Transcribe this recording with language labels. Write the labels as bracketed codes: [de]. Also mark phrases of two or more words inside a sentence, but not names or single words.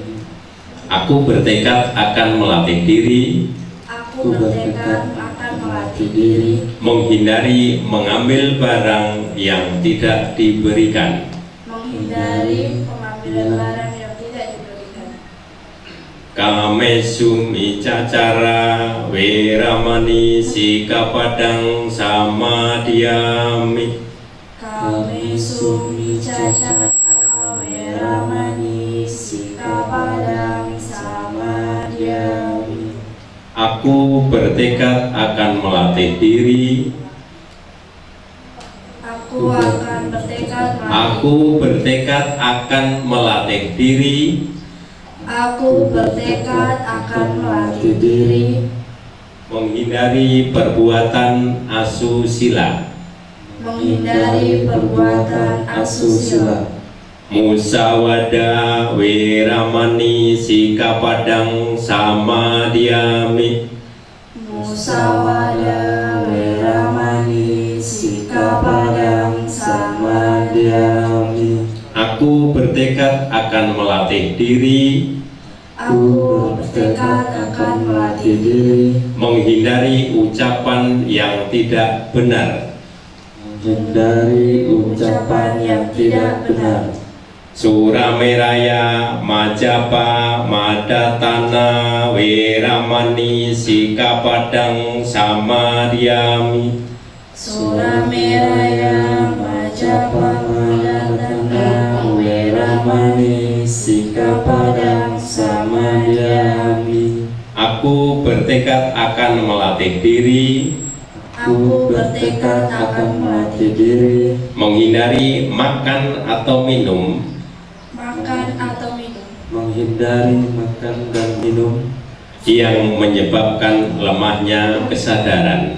[id] Aku bertekad akan melatih diri Aku bertekad akan melatih diri menghindari mengambil barang yang tidak diberikan. menghindari pengambilan barang yang tidak diberikan. [pi] Kamesu micacara weramani sikapadang samadhyami. Kami sumi cacara weramani sikapadang samadhyami. [id] Aku bertekad akan melatih diri. Aku akan bertekad Aku bertekad akan melatih diri Aku bertekad akan melatih diri menghindari perbuatan asusila, menghindari perbuatan asusila. [pi] musawada weramani sikapadang samadhyami. Musawada weramani sikapadang samadhyami. [id] Aku bertekad akan melatih diri Aku bertekad akan melatih diri menghindari ucapan yang tidak benar. menghindari ucapan yang tidak benar. [pi] Surameraya majapa madatana weramani sikapadang samadhyami. Surameraya majapa madatana weramani sikapadang samadhyami. [id] Aku bertekad akan melatih diri Aku bertekad akan melatih diri menghindari makan atau minum makan atau minum Menghindari makan dan minum yang menyebabkan lemahnya kesadaran.